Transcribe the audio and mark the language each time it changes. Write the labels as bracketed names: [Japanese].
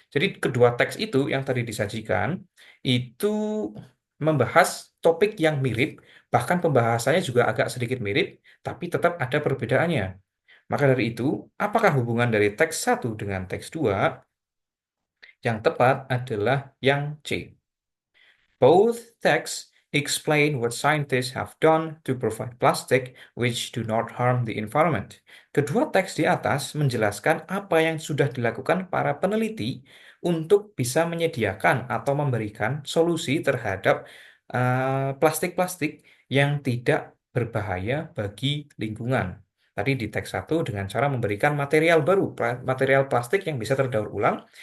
[Indonesian] Jadi kedua teks itu yang tadi disajikan itu membahas topik yang mirip, bahkan pembahasannya juga agak sedikit mirip, tapi tetap ada perbedaannya. Maka dari itu, apakah hubungan dari teks satu dengan teks 2? Yang tepat adalah yang C. [English] Both texts explain what scientists have done to provide plastic which do not harm the environment. [Indonesian] Kedua teks di atas menjelaskan apa yang sudah dilakukan para peneliti untuk bisa menyediakan atau memberikan solusi terhadap plastik-plastik yang tidak berbahaya bagi lingkungan. Tadi di teks satu dengan cara memberikan material baru, material plastik yang bisa terdaur ulang.